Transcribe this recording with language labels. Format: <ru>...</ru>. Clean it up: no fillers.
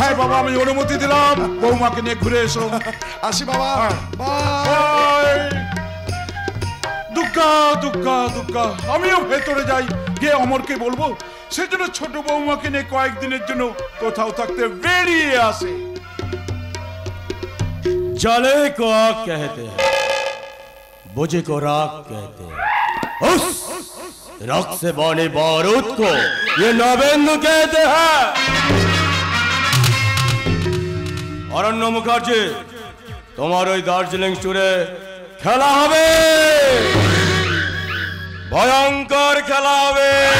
<bn>হ্যাঁ বাবা, আমি অনুমতি দিলাম। বৌমাকে নিয়ে ঘুরে এসো। আসি বাবা, বাই। দুগ্গা, আমিও ভেতরে যাই, গিয়ে অমরকে বলবো সেজন্য ছোট বৌমাকে নিয়ে কয়েকদিনের জন্য কোথাও থাকতে বেরিয়ে আসে।</bn> <hi>जले को आग कहते हैं, बुझे को राख कहते हैं, उस रख से बने बारूद को ये नवेंदु कहते हैं।</hi> <bn>অরণ্য মুখার্জি, তোমার ওই দার্জিলিং ট্যুরে খেলা হবে, ভয়ঙ্কর খেলা হবে।</bn>